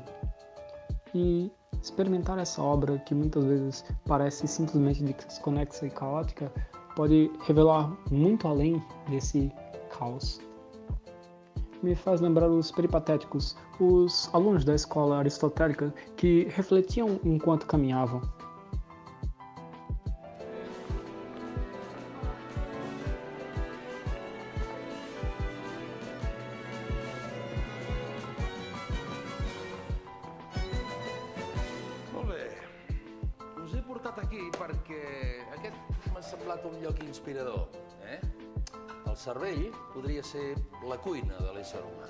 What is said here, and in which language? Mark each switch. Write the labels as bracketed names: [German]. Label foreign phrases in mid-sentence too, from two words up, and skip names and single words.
[Portuguese] E experimentar essa obra, que muitas vezes parece simplesmente desconexa e caótica, pode revelar muito além desse caos. Me faz lembrar os peripatéticos, os alunos da escola aristotélica que refletiam enquanto caminhavam. [Catalan] Molt bé. Us he portat aquí perquè aquest m'ha semblat un lloc inspirador, El cervell podria ser la cuina de l'ésser humà.